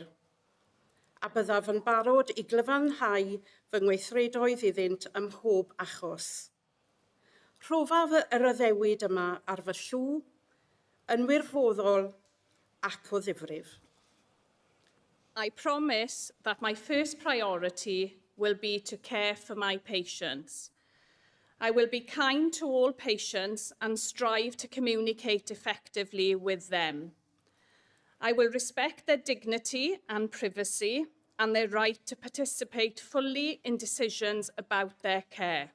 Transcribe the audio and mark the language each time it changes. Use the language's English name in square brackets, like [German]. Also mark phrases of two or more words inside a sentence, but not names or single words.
[Welsh] A byddaf yn barod I glyfanhau fy ngweithredoedd iddynt ym mhob achos. Rhofaf yr addewid yma ar fy llw, yn wirfoddol ac o ddifrif. [English] I promise that my first priority will be to care for my patients. I will be kind to all patients and strive to communicate effectively with them. I will respect their dignity and privacy and their right to participate fully in decisions about their care.